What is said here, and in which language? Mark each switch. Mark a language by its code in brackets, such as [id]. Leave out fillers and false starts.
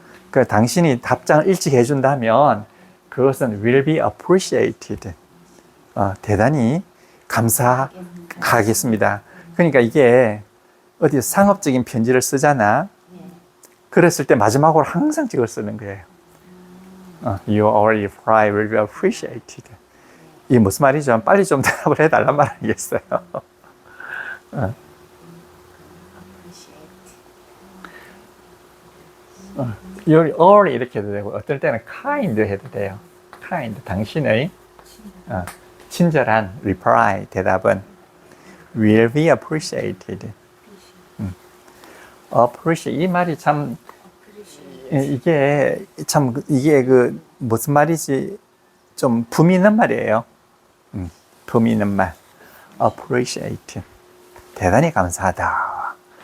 [ko] 그 당신이 답장을 일찍 해준다면 그것은 [en] will be appreciated. [ko] 대단히 감사하겠습니다. 그러니까 이게 어디 상업적인 편지를 쓰잖아. 그랬을 때 마지막으로 항상 이걸 쓰는 거예요. [en] Your early reply will be appreciated. [ko] 이게 무슨 말이죠? 빨리 좀 대답을 해달란 말 아니겠어요? [en] Your early [ko] 이렇게 해도 되고 어떨 때는 kind 해도 돼요. kind, 당신의 친절한 reply, 대답은 [en] will be appreciated. [ko] appreciate, 이 말이 참 이게 그 무슨 말이지? 좀 품이 있는 말이에요. 품이 있는 말. appreciate. 대단히 감사하다.